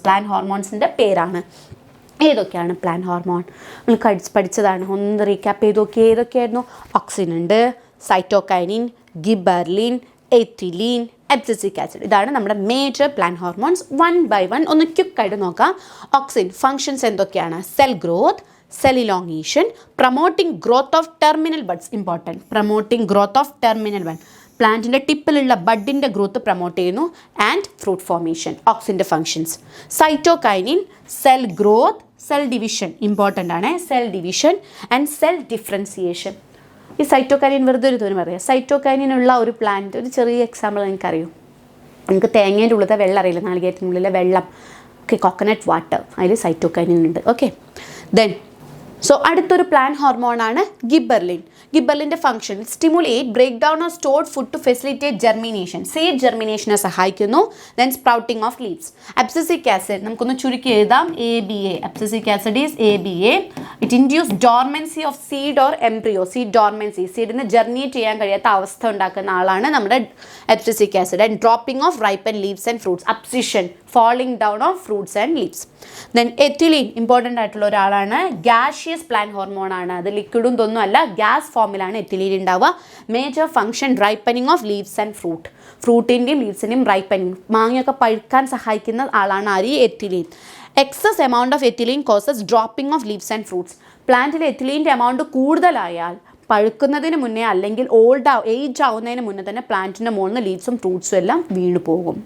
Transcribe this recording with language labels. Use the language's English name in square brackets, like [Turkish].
[Malayalam] Plant ഹോർമോൺസിൻ്റെ പേരാണ്. ഏതൊക്കെയാണ് plant hormone? നമ്മൾ പഠിച്ചതാണ്, ഒന്ന് റീക്യാപ്പ് ചെയ്ത് നോക്കി. ഏതൊക്കെയായിരുന്നു? ഓക്സിൻ ഉണ്ട്, cytokinin, gibberellin, ethylene, abscisic acid. ഇതാണ് നമ്മുടെ മേജർ പ്ലാന്റ് ഹോർമോൺസ്. 1 by 1 ഒന്ന് ക്വിക്കായിട്ട് നോക്കാം. ഓക്സിൻ ഫങ്ഷൻസ് എന്തൊക്കെയാണ്? Cell growth, [English] cell elongation, promoting growth of terminal buds, important, promoting growth of terminal bud, [Malayalam] പ്ലാന്റിൻ്റെ ടിപ്പിലുള്ള ബഡിൻ്റെ ഗ്രോത്ത് പ്രൊമോട്ട് ചെയ്യുന്നു, [English] And fruit formation, ഓക്സിൻ്റെ functions. Cytokinin cell growth, cell division, important ആണ്, cell division and cell differentiation. [Malayalam] ഈ cytokinin വെറുതെ ഒരു തോന്നി പറയാം. സൈറ്റോകൈനിനുള്ള ഒരു plant, ഒരു ചെറിയ എക്സാമ്പിൾ നിങ്ങൾക്കറിയോ? നിങ്ങൾക്ക് തേങ്ങേൻ്റെ ഉള്ളിലത്തെ വെള്ളം അറിയില്ല, നാളികേരത്തിനുള്ളിലെ വെള്ളം, ഓക്കെ, കോക്കനട്ട് വാട്ടർ, അതിൽ സൈറ്റോകൈനിൻ ഉണ്ട്. ഓക്കെ, ദെൻ സോ അടുത്തൊരു പ്ലാന്റ് ഹോർമോണാണ് gibberellin. [English] ഗിബർലിൻ്റെ function stimulate break down of stored food to facilitate germination, [Malayalam] seed ജെർമിനേഷനെ സഹായിക്കുന്നു. [English] Then sprouting of leaves. [Malayalam] Abscisic acid നമുക്കൊന്ന് ചുരുക്കി എഴുതാം, ABA. [English] Abscisic acid is ABA. It induce dormancy of seed or embryo, seed dormancy, [Malayalam] സീഡിന് germinate ചെയ്യാൻ കഴിയാത്ത അവസ്ഥ ഉണ്ടാക്കുന്ന ആളാണ് നമ്മുടെ abscisic acid. [English] And dropping of ripen leaves and fruits, abscission, falling down of fruits and leaves. Then ethylene, important [Malayalam] ആയിട്ടുള്ള ഒരാളാണ്, [English] gaseous plant hormone ആണ്. [Malayalam] അത് ലിക്വിഡും തൊന്നും അല്ല, ഗ്യാസ് ഫോമിലാണ് എത്തിലീൻ ഉണ്ടാവുക. Major function [English] ripening of leaves and fruit, [Malayalam] ഫ്രൂട്ടിൻ്റെയും ലീവ്സിൻ്റെയും ripening, മാങ്ങയൊക്കെ പഴുക്കാൻ സഹായിക്കുന്ന ആളാണ് ആര്? Ethylene. [English] Excess amount of ethylene causes dropping of leaves and fruits. [Malayalam] പ്ലാന്റിൽ എത്തിലീൻ്റെ എമൗണ്ട് കൂടുതലായാൽ പഴുക്കുന്നതിന് മുന്നേ അല്ലെങ്കിൽ ഏജ് ആവുന്നതിന് മുന്നേ തന്നെ പ്ലാന്റിൻ്റെ മുകളിൽ നിന്ന് ലീവ്സും ഫ്രൂട്ട്സും എല്ലാം വീണു പോകും.